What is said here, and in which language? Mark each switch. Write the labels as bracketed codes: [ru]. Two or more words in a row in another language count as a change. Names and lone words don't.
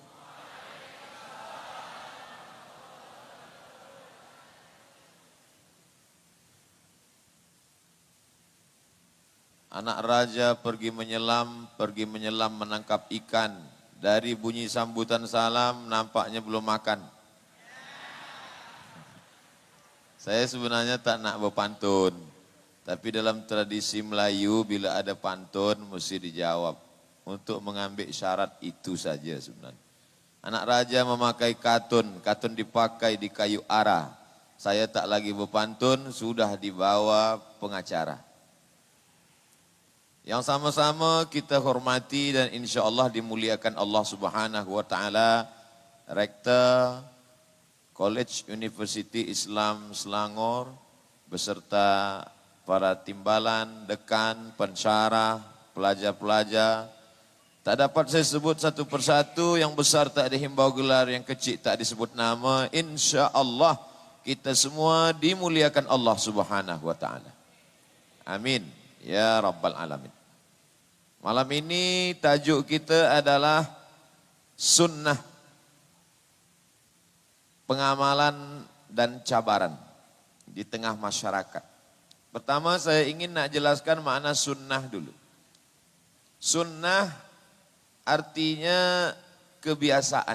[ms] Anak raja pergi menyelam menangkap ikan. Dari bunyi sambutan salam nampaknya belum makan. Saya sebenarnya tak nak berpantun. Tapi dalam tradisi Melayu bila ada pantun mesti dijawab. Untuk mengambil syarat itu saja sebenarnya. Anak raja memakai katun, katun dipakai di kayu ara. Saya tak lagi berpantun, sudah dibawa pengacara. Yang sama-sama kita hormati dan [ar] إن شاء الله [ms] dimuliakan [ar] الله سبحانه وتعالى, [ms] Rektor [en] College University [ms] Islam Selangor, beserta para timbalan, dekan, pensyarah, pelajar-pelajar. Tak dapat saya sebut satu persatu, yang besar tak dihimbau gelar, yang kecil tak disebut nama. [ar] إن شاء الله [ms] kita semua dimuliakan [ar] الله سبحانه وتعالى. آمين. يا رب العالمين. [ms] Malam ini tajuk kita adalah sunnah, pengamalan dan cabaran di tengah masyarakat. Pertama saya ingin nak jelaskan makna sunnah dulu. Sunnah artinya kebiasaan.